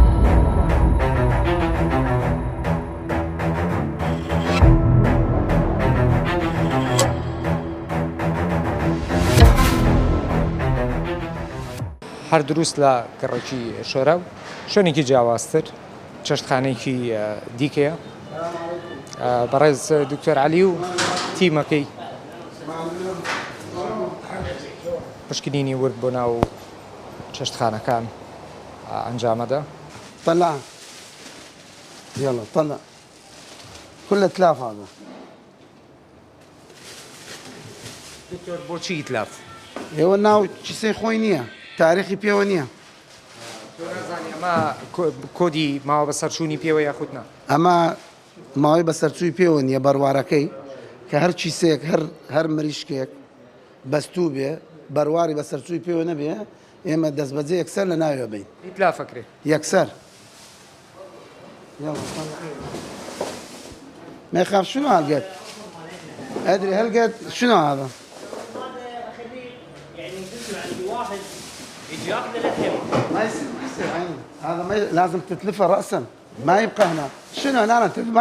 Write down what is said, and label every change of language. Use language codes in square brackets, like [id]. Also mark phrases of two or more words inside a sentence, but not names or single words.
[ckb] هەر دروست لە گەڕێکی شۆراو شوێنێکی جیاوازتر چەشتخانەیەکی دیکەیە بەڕێز دکتۆر عەلی و تیمەکەی پشکنینی ورد بۆ ناو چەشتخانەکان ئەنجامەدا. [ar] طلع يلا طلع كل تلاف هذا [ckb] دکتۆر بۆچی ئیتلاف؟ ايوه ناو چیسەی خۆی نییە تاریخی پێوە نییە ئەمە کۆدی ماوە بە سەرچوونی پێوە یاخودنا ئەمە ماوەی بە سەرچووی پێوە نییە بەروارەکەی کە هەر چیسەیەک هەر مریشکێک بەستوو بێ بەرواری بە سەرچووی پێوە نەبێ ئێمە دەست بەجێ یەکسەر لە ناوێ بین ئیتلافەکرێ [ar] يكسر يلا ما يخاف شنو هالقد ادري هالقد شنو هذا يعني تسمع عندي واحد يجي ياخذ الأثيم ما يصير عيني هذا ما لازم تتلفه راسا ما يبقى هنا شنو هنا تذبح